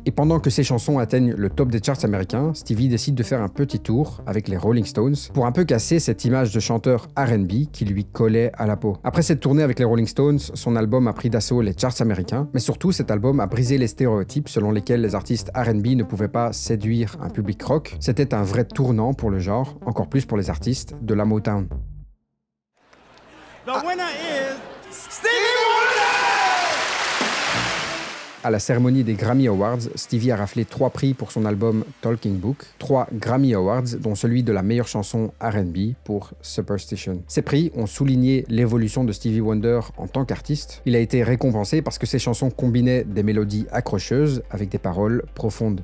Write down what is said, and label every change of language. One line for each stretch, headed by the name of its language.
French: Et pendant que ses chansons atteignent le top des charts américains, Stevie décide de faire un petit tour avec les Rolling Stones pour un peu casser cette image de chanteur R&B qui lui collait à la peau. Après cette tournée avec les Rolling Stones, son album a pris d'assaut les charts américains, mais surtout cet album a brisé les stéréotypes selon lesquels les artistes R&B ne pouvaient pas séduire un public rock. C'était un vrai tournant pour le genre, encore plus pour les artistes de la Motown.
English: The winner is Stevie Wonder!
French: À la cérémonie des Grammy Awards, Stevie a raflé 3 prix pour son album Talking Book, 3 Grammy Awards, dont celui de la meilleure chanson R&B pour Superstition. Ces prix ont souligné l'évolution de Stevie Wonder en tant qu'artiste. Il a été récompensé parce que ses chansons combinaient des mélodies accrocheuses avec des paroles profondes.